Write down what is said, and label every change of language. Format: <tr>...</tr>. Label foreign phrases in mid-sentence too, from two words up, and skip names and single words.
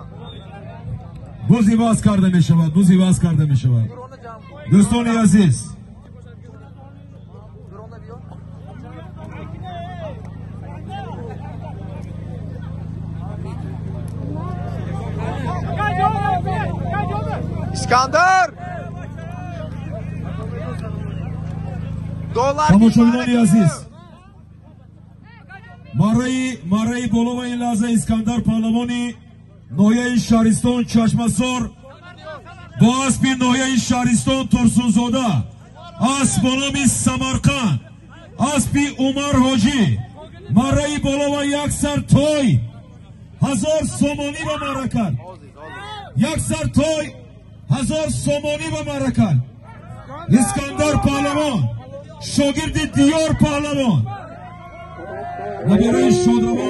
<fa>بوزی باز کرده می شود. بوزی باز کرده می شود. دوستان عزیز اسکندر</fa> <tg>тамошобинони азиз марраи болова ин лаҳза искандар паҳлавони ноҳияи шаҳристон чашмасор бо аспи ноҳияи шаҳристон турсунзода асп бо номи самарқанд аспи умар ҳоҷӣ марраи болова як сар той 1000 сомонӣ ба марра кард. як сар той 1000 сомонӣ ба марра кард.</tg> <fa>искандар паҳлавон شاگرد دیار پهلوان و برای شادروان</fa>